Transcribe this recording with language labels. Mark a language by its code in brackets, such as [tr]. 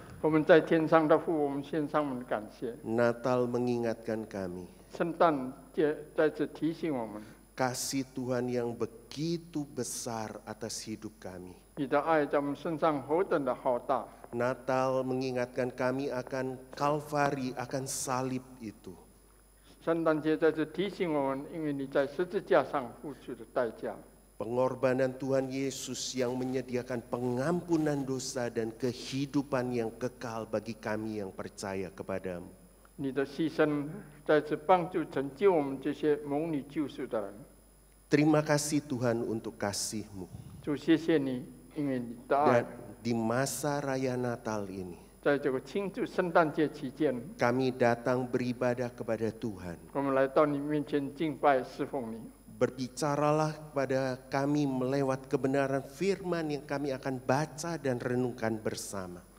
[zh] 我们在天上的父，我们献上我们的感谢。 [id] Natal mengingatkan kami [zh] 圣诞节再次提醒我们， [id] kasih Tuhan yang begitu besar atas hidup kami. [zh] 你的爱在我们身上何等的浩大。 [id] Natal mengingatkan kami akan Kalvari, akan salib itu. [zh] 圣诞节再次提醒我们，因为你在十字架上付出的代价。 [id] Pengorbanan Tuhan Yesus yang menyediakan pengampunan dosa dan kehidupan yang kekal bagi kami yang percaya kepadamu. [zh] 你的牺牲再次帮助拯救我们这些蒙你救赎的人。 [id] Terima kasih Tuhan untuk kasih-Mu. [zh] 主，谢谢你，因为你的爱 [id] Dan。 di masa raya Natal ini, [zh] 在这个庆祝圣诞节期间， [id] kami datang beribadah kepada Tuhan. [zh] 我们来到你面前敬拜侍奉你。 [id] Berbicaralah kepada kami melewat kebenaran firman yang kami akan baca dan renungkan bersama.